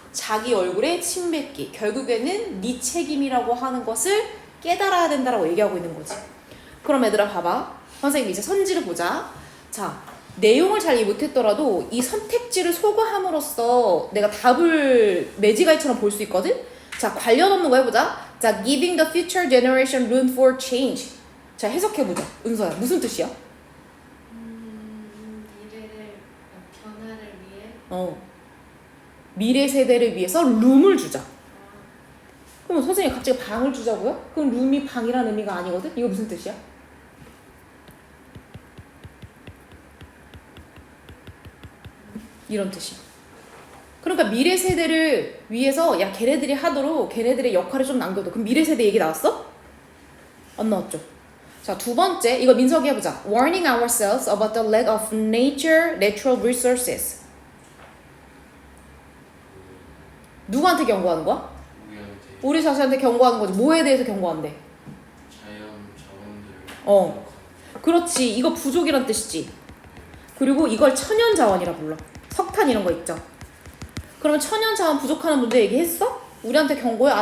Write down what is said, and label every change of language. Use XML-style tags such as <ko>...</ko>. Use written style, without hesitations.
<ko>자기 얼굴에 침 뱉기. 결국에는 네 책임이라고 하는 것을 깨달아야 된다라고 얘기하고 있는 거지. 그럼 얘들아 봐봐. 선생님 이제 선지를 보자. 자, 내용을 잘 이해 못했더라도 이 선택지를 소거함으로써 내가 답을 매지가이처럼 볼 수 있거든? 자, 관련 없는 거 해보자.</ko> <en>자, giving the future generation room for change.</en> <ko>자, 해석해보자. 은서야, 무슨 뜻이야? 미래를 변화를 위해. 미래 세대를 위해서 룸을 주자. 그럼 선생님 갑자기 방을 주자고요? 그럼 룸이 방이라는 의미가 아니거든? 이거 무슨 뜻이야? 이런 뜻이야. 그러니까 미래 세대를 위해서 야, 걔네들이 하도록 걔네들의 역할을 좀 남겨둬. 그럼 미래 세대 얘기 나왔어? 안 나왔죠? 자, 두 번째 이거 민석이 해보자.</ko> <en>Warning ourselves about the lack of natural resources.</en> <ko>누구한테 경고하는 거야? 우리 자신한테 경고하는 거지. 뭐에 대해서 경고한대? 자연 자원들. 그렇지. 이거 부족이란 뜻이지. 그리고 이걸 천연 자원이라 불러. 석탄 이런 거 있죠. 그러면 천연 자원 부족하는 문제 얘기했어? 우리한테 경고해?</ko>